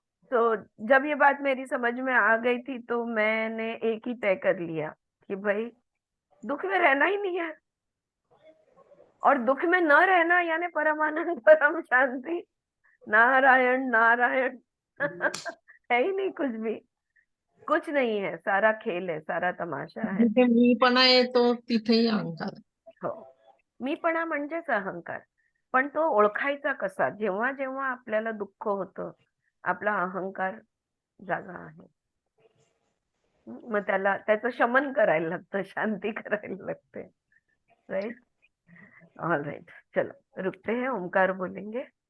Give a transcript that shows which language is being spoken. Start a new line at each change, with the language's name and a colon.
Hindi: तो जब ये बात मेरी समझ में आ गई थी, तो मैंने एक ही तय कर लिया कि भाई दुख में रहना ही नहीं है, और दुख में न रहना यानी परमानंद परम शांति, नारायण नारायण. है ही नहीं कुछ भी, कुछ नहीं है, सारा खेल है, सारा तमाशा है.
Marathi: जिथे मीपणा येतो तिथेही अहंकार. हो, मीपणा म्हणजेच अहंकार. पण तो ओळखायचा कसा? जेव्हा जेव्हा आपल्याला दुःख होतं, आपला अहंकार जागा आहे. मग त्याचं शमन करायला लागतं, शांती करायला लागते.
Hindi: राइट, ऑल राइट, चलो रुकते हैं, ओमकार बोलेंगे.